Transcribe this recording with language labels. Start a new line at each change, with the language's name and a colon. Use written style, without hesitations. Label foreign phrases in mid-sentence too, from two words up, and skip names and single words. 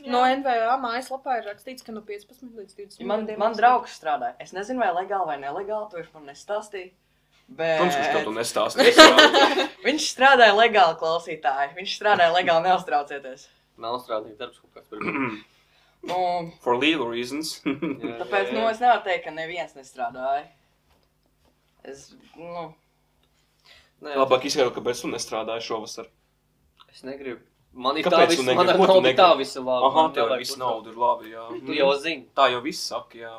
Latvian: No NVA mājaslapā ir rakstīts, ka no 15 līdz 20 Man draugs strādāja. Es nezinu, vai legāli vai nelegāli, to viņš man nestāstīja. Bet... Protams, ka tev to nestāstīja. Viņš strādāja legāli, klausītāji. Viņš strādāja legāli, neuztraucieties. Nav strādājis darbs kaut kāds par
English: For legal reasons.
Latvian: Tāpēc, es nevaru teikt, ka neviens nestrādāja. Labāk izskaidro, kāpēc tu nestrādāji šovasar. Es negribu. Man ir Kāpēc tā tu viss, negribi? man Ko tu nav tā visa labi. Aha, tev ir viss nauda, ir labi, jā. Tu jau zini. Tā jau viss saka, jā.